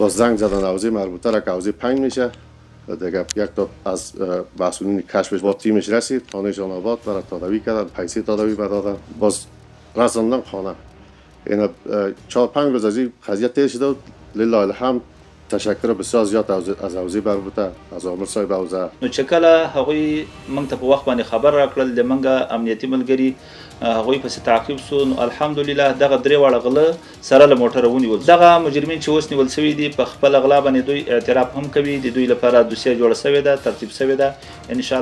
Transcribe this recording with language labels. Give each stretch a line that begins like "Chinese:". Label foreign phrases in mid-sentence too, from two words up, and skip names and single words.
Persian: باز زنگ زدن حوزه مربوطه را که حوزه 5 میشه. دیگه یک تا از مسئولین کشفش با تیمش رسید، خانه جان آباد برای تداوی کردن، پیسه تداوی بدادن، باز رساندن خانه. اینا 4-5 روز از این قضیه تیر شده.
Arabic: لله الحمد،
Persian: تشکر بسیار زیاد از حوزه مربوطه، از آمر صاحب حوزه.
Pashto: نو چې کله هغوی موږ ته په وخت باندې خبر راکړل، د موږ امنیتي ملګري هغوی پسې تعقیب سو. نو الحمدلله دغه 3 واړه غله سره له موټره ونیول. دغه مجرمین چې اوس نیول شوي دي په خپله غلا باندې دوی اعتراف هم کوي. د دوی لپاره دوسیه جوړه شوې ده، ترتیب شوې ده.